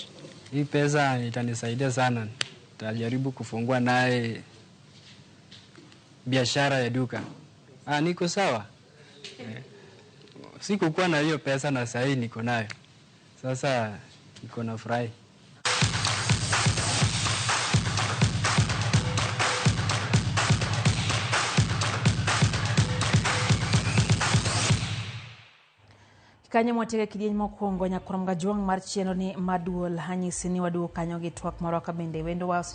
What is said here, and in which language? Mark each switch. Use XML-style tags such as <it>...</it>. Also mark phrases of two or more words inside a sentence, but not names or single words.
<sw>Hii pesa itanisaidia sana. Nitajaribu kufungua naye biashara ya duka. Niko sawa. Sikukuwa na hiyo pesa na sasa niko nayo. Sasa niko na furaha.</sw> <luo>Kanyo motege kidieny mokwongo nyakuramga juang mar chieno ni maduol hanyisi ni waduo kanyo gi twak moro ka bende wendo wa</luo>